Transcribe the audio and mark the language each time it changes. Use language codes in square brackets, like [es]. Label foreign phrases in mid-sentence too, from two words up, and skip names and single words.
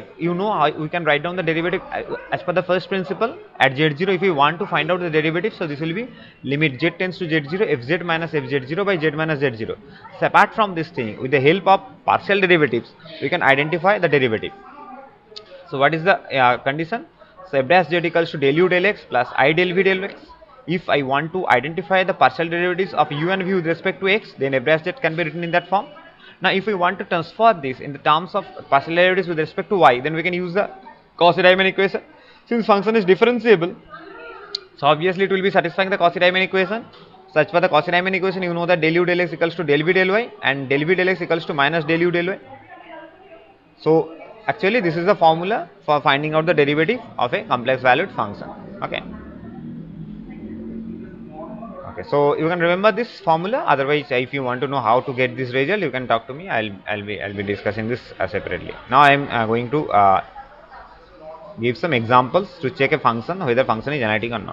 [en] You know how we can write down the derivative as per the first principle at z0. If we want to find out the derivative, so this will be limit z tends to z0 fz minus fz0 by z minus z0. So apart from this thing, with the help of partial derivatives, we can identify the derivative. So what is the condition? So f dash z equals to del u del x plus I del v del x. If I want to identify the partial derivatives of u and v with respect to x, then f dash z can be written in that form. Now if we want to transfer this in the terms of partial derivatives with respect to y, then we can use the Cauchy-Riemann equation. Since function is differentiable, so obviously it will be satisfying the Cauchy-Riemann equation. Such for the Cauchy-Riemann equation, you know that del u del x equals to del v del y and del v del x equals to minus del u del y. So actually this is the formula for finding out the derivative of a complex valued function. Okay. Okay, so you can remember this formula. Otherwise, if you want to know how to get this result, you can talk to me. I'll be discussing this separately. Now I am going to give some examples to check a function whether function is analytic or not.